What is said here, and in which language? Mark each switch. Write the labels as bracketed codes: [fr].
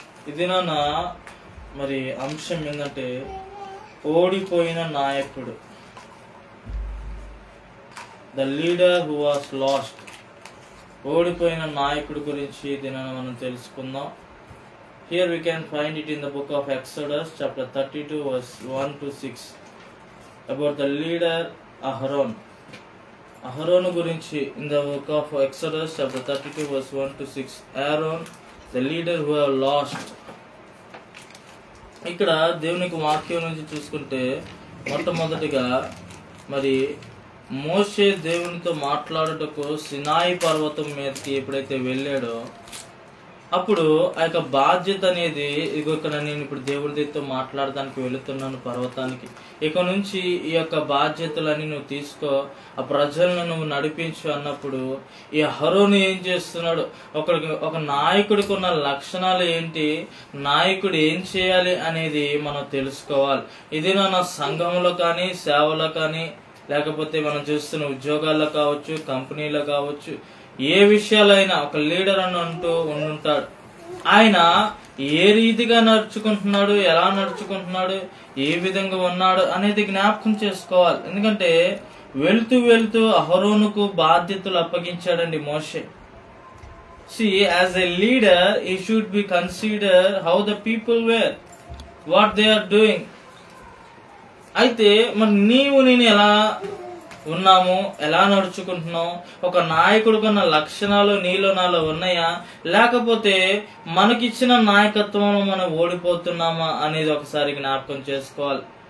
[te] ఇది నాన్న మరి అంశం ఏంటంటే ఓడిపోయిన నాయకుడు, [en] The leader who was lost. [te] ఓడిపోయిన నాయకుడు గురించి దీనిని మనం తెలుసుకుందాం. [en] Here we can find it in the book of Exodus chapter 32 verse 1 to 6 about the leader Aharon. [te] అహరోను గురించి [en] in the book of Exodus chapter 32 verse 1 to 6. Aaron, the leader who have lost. [te] ఇక్కడ దేవునికి వాక్యం నుంచి చూసుకుంటే మొట్టమొదటిగా మరి మోషే దేవునితో మాట్లాడుటకు సినాయి పర్వతం మీదకి ఎప్పుడైతే వెళ్ళాడో అప్పుడు ఆ యొక్క బాధ్యత అనేది, ఇక్కడ నేను ఇప్పుడు దేవుడితో మాట్లాడడానికి వెళుతున్నాను పర్వతానికి, ఇక నుంచి ఈ యొక్క బాధ్యతలన్నీ నువ్వు తీసుకో, ఆ ప్రజలను నువ్వు నడిపించు అన్నప్పుడు ఈ అహరోను ఏం చేస్తున్నాడు, ఒక నాయకుడికి ఉన్న లక్షణాలు ఏంటి, నాయకుడు ఏం చేయాలి అనేది మనం తెలుసుకోవాలి. ఇది నా సంఘంలో కానీ, సేవలో కానీ, లేకపోతే మనం చూస్తున్న ఉద్యోగాల్లో కావచ్చు, కంపెనీలో కావచ్చు, ఏ విషయాలైనా ఒక లీడర్ అని అంటూ ఉండుంటాడు. ఆయన ఏ రీతిగా నడుచుకుంటున్నాడు, ఎలా నడుచుకుంటున్నాడు, ఏ విధంగా ఉన్నాడు అనేది జ్ఞాపకం చేసుకోవాలి. ఎందుకంటే వెళ్తూ వెళ్తూ అహరోనుకు బాధ్యతలు అప్పగించాడండి మోషే. [en] See, as a leader, he should be considered how the people were, what they are doing. [te] అయితే మరి నీవు నేను ఎలా ఉన్నాము, ఎలా నడుచుకుంటున్నావు, ఒక నాయకుడికున్న లక్షణాలు నీలో నాలో ఉన్నాయా, లేకపోతే మనకిచ్చిన నాయకత్వంలో మనం ఓడిపోతున్నామా అనేది ఒకసారి జ్ఞాపకం చేసుకోవాలి.